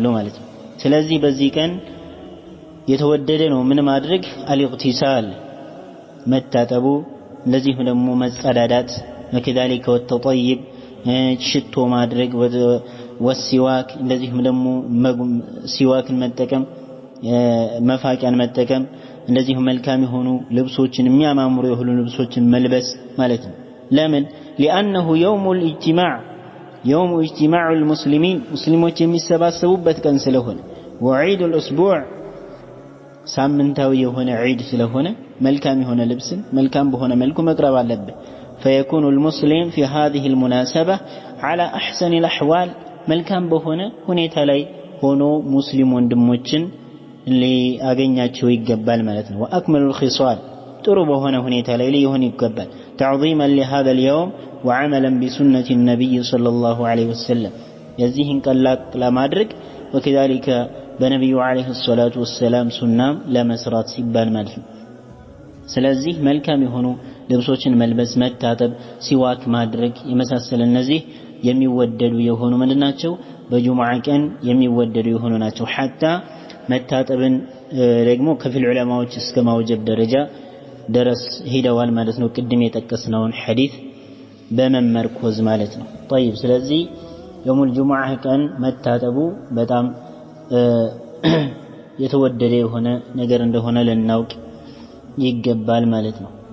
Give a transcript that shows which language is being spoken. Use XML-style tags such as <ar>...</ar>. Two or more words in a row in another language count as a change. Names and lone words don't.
<am>ማለት ነው ስለዚህ በዚህ ቀን የተወደደ ነው ምን ማድረግ አልኢግቲሳል መታጠቡ እንደዚህም ደግሞ መጸዳዳት</am> <ar>وكذلك والتطيب</ar> <am>ሽቶ ማድረግ ወሲዋክ እንደዚህም ደግሞ ሲዋክን መጠቀም መፋቂያን መጠቀም እንደዚህም መልካም የሆኑ ልብሶችን የሚያማምሩ የሆኑ ልብሶችን መልበስ ማለት ነው ለምን</am> <ar>لانه يوم الاجتماع يوم اجتماع المسلمين</ar> <am>ሙስሊሞች የሚሰባሰቡበት ቀን ስለሆነ</am> <ar>وعيد الاسبوع</ar> <am>ሳምንታዊ የሆነ ዒድ ስለሆነ መልካም የሆነ ልብስን መልካም በሆነ መልኩ መቅረብ አለበት</am> <ar>فيكون المسلم في هذه المناسبة على أحسن الأحوال</ar> <am>መልካም በሆነ ሁኔታ ላይ ሆኖ ሙስሊም ወንድሞችን ሊያገኛቸው ይገባል ማለት ነው</am> <ar>واكمل الخصال</ar> <am>ጥሩ በሆነ ሁኔታ ላይ ሊሆን ይገባል تعظيما</am> <ar>لهذا اليوم وعملا بسنة النبي صلى الله عليه وسلم</ar> <am>የዚህን ቀን ለማድረግ</am> <ar>وكذلك</ar> <am>በነብዩ</am> <ar>عليه الصلاة والسلام</ar> <am>ሱናም ለመስራት ሲባል ማለት ነው ስለዚህ መልካም የሆኑ ልብሶችን መልበስ መታጠብ ሲዋክ ማድረግ የመሳሰለ እነዚህ የሚወደዱ የሆኑ ምንድናቸው በጁሙዓ ቀን የሚወደዱ የሆኑ ናቸው حتى መታጠብን ደግሞ ከፊል ዑለማዎች እስከ ማውጀብ ደረጃ ድረስ ሄደዋል ማለት ነው ቅድም የጠቀስነውን ሐዲስ በመመርኮዝ ማለት ነው طيب ስለዚህ የሙል ጁሙዓ ቀን መታጠቡ በጣም የተወደደ የሆነ ነገር እንደሆነ ልናውቅ ይገባል ማለት ነው</am>